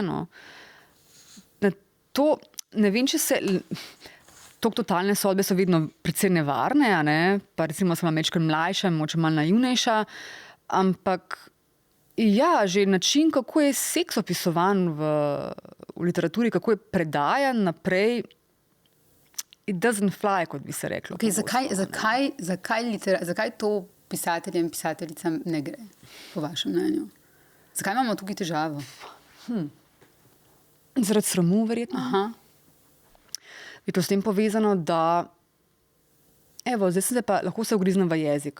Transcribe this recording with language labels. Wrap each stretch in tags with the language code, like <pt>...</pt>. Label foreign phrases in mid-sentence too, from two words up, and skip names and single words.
<sl>No. Na to, ne vem, če se... Totalne sodbe so vedno precej nevarne, a ne? Pa recimo sem malo mlajša, mogoče malo naivnejša, ampak ja, že način, kako je seks opisovan v literaturi, kako je predajan naprej,</sl> <en>it doesn't fly,</en> <sl>kot bi se reklo. Okay, zakaj to pisateljem in pisateljicam ne gre, po vašem mnenju? Zakaj imamo tukaj težavo? Zaradi sramu, verjetno. Aha. Je to s tem povezano, da zdaj sem se pa lahko se ugriznem v jezik.</sl>